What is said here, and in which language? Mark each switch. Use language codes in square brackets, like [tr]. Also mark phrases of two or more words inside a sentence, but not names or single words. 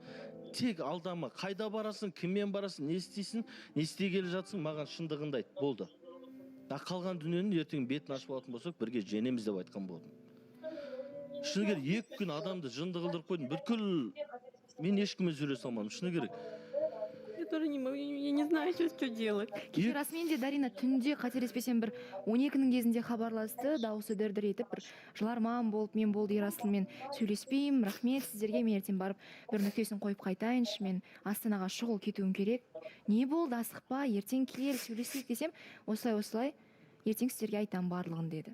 [kk] Тек алдама, қайда барасың, кіммен барасың, не істейсің, не істей келе жатсың, маған шындығында айт, болды. Қалған дүниені ертең бетін ашып алатын болсақ, бірге женеміз деп айтқан болдым. Шыны керек, 2 күн адамды жынды қылдырып қойдым, бүткіл мен ешкіммен сөйлесе алмадым, шыны керек. [ru] Я тоже не могу, я не знаю, что делать. [kk] Кеше расымен де Дарина түнде қателеспесем бір 12-нің кезінде хабарласты, дауысы дір-дір етіп, бір жыларман болып, мен болды Ерасылмен сөйлеспеймін, рахмет сіздерге, мен ертең барып бір нүктесін қойып қайтайыншы, мен Астанаға шұғыл кетуім керек. Не болды, асықпа, ертең кел, сөйлесейік десем, осылай, ертең сіздерге айтам барлығын деді.